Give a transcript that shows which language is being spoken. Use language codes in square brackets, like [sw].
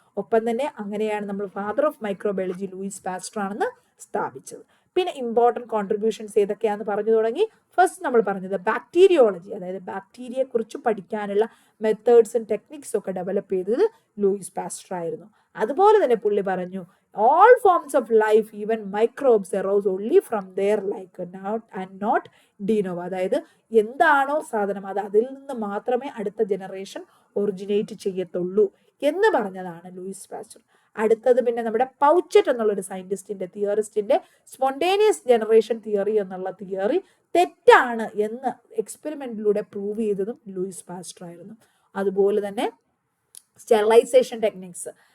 [ml] ഒപ്പം തന്നെ അങ്ങനെയാണ് നമ്മൾ father of microbiology Louis Pasteur ആണെന്ന് സ്ഥാപിച്ചത്. പിന്നെ ഇമ്പോർട്ടൻറ്റ് കോൺട്രിബ്യൂഷൻസ് ഏതൊക്കെയാണെന്ന് പറഞ്ഞു തുടങ്ങി. ഫസ്റ്റ് നമ്മൾ പറഞ്ഞത് ബാക്ടീരിയോളജി, അതായത് ബാക്ടീരിയയെ കുറിച്ച് പഠിക്കാനുള്ള മെത്തേഡ്സും ടെക്നിക്സും ഒക്കെ ഡെവലപ്പ് ചെയ്തത് ലൂയിസ് പാസ്റ്റർ ആയിരുന്നു. അതുപോലെ തന്നെ പുള്ളി പറഞ്ഞു [en] all forms of life, even microbes, arose only from their like not de novo. [ml] അതായത് എന്താണോ സാധനം അത് അതിൽ നിന്ന് മാത്രമേ അടുത്ത ജനറേഷൻ ഒറിജിനേറ്റ് ചെയ്യത്തുള്ളൂ എന്ന് പറഞ്ഞതാണ് ലൂയിസ് പാസ്റ്റർ. അടുത്തത് പിന്നെ നമ്മുടെ പൗച്ചറ്റ് എന്നുള്ളൊരു തിയറിസ്റ്റിന്റെ സ്പോണ്ടേനിയസ് ജനറേഷൻ തിയറി എന്നുള്ള തിയറി തെറ്റാണ് എന്ന് എക്സ്പെരിമെന്റിലൂടെ പ്രൂവ് ചെയ്തതും ലൂയിസ് പാസ്റ്റർ ആയിരുന്നു. അതുപോലെ തന്നെ സ്റ്റെറിലൈസേഷൻ ടെക്നിക്സ്,